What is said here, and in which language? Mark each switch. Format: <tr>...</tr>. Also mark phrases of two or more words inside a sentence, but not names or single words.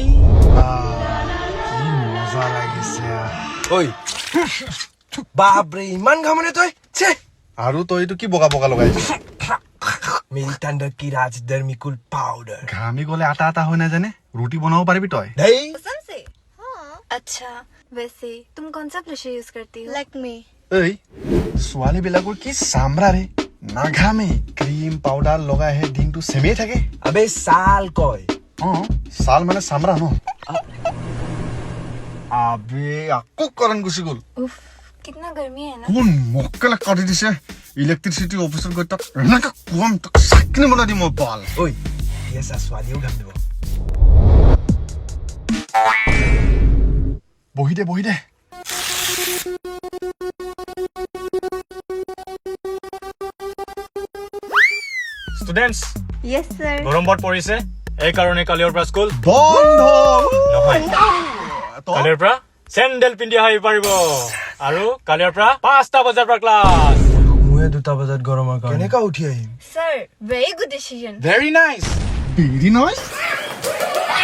<as>কি মজা লাগিছে ঐ বাপৰে ইমান ঘামনে তই ছে আৰু তই এইটো কি বগা বগা লগাইছ</as> <hi>मेरी टंडा की राजदार मिकुल पाउडर</hi> <as>ঘামি গ'লে আটা আটা হৈ নাজানে ৰুটি বনাব পাৰিবি তই দেই</as> <hi>कसम से हाँ अच्छा वैसे तुम कौन सा ब्रशर यूज करती हो Lakme.</hi> <as>এই ছোৱালী বিলাকৰ কি চামৰা ৰে নাঘামে ক্ৰীম পাউডাৰ লগাই আহে দিনটো চেমেই থাকে</as> <hi>अबे साल कय</hi> <as>অ ছাল মানে চামৰা ন আবে আকৌ কাৰেণ্ট গুচি গ'ল</as> <hi>उफ कितना गर्मी है ना</hi> <as>কোন মক্কেলে কাটি দিছে ইলেক্ট্ৰিচিটি অফিচত গৈ তাক এনেকে কোৱাম তাক চাকনি বনাই দিম মই পাল ঐ এসা ছোৱালীও ঘাম দিব বহি দে ষ্টুডেন্টস</as> <en>yes sir</en> <as>গৰম বৰ পৰিছে এই কাৰণে কালিৰ পৰা স্কুল বন্ধ নহয় কালিৰ পৰা চেণ্ডেল পিন্ধি আহিব পাৰিব আৰু কালিৰ পৰা 5টা বজাৰ পৰা ক্লাছ মুয়ে 2টা বজাত গৰমৰ কাৰণে কেনেকা উঠি আহিম</as> <en>sir very good decision very nice very nice</en>